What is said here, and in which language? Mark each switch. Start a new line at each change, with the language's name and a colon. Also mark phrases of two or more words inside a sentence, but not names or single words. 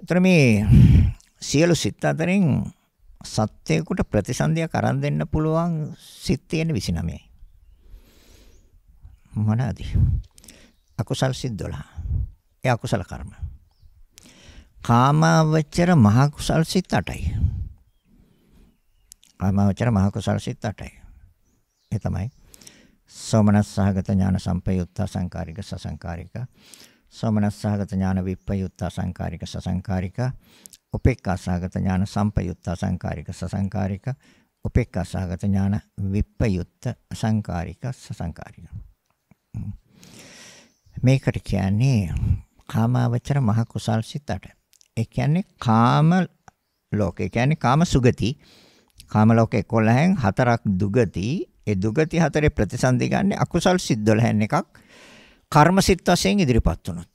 Sinhala: ඒතර මේ සියලු සිත් අතරින් සත්‍යයකට ප්‍රතිසන්දියක් අරන් දෙන්න පුළුවන් සිත් තියෙන 29යි. මොනවාද? අකුසල් සිත් 12. ඒ අකුසල කර්ම. කාමාවචර මහ කුසල් සිත් 8යි. කාමාවචර මහ කුසල් සිත් 8යි. ඒ තමයි
Pali: සෝමනස්සහගත ඥාන සම්පයුත්ත සංකාරික සසංකාරික, සෝමනස්සහගත ඥාන විප්පයුත්ත සංකාරික සසංකාරික, උපේක්ඛාසහගත ඥාන සම්පයුත්ත සංකාරික සසංකාරික, උපේක්ඛාසහගත ඥාන විප්පයුත්ත සංකාරික සසංකාරික.
Sinhala: මේකට කියන්නේ කාමාවචර මහ කුසල් සිත් 8. ඒ කියන්නේ කාම ලෝකේ කියන්නේ කාම සුගති. කාම ලෝකේ 11න් 4ක් දුගති. ඒ දුගති 4 ප්‍රතිසන්දි ගන්න අකුසල් සිත් 12න් එකක් කර්ම සිත් වශයෙන් ඉදිරිපත් වුණොත්.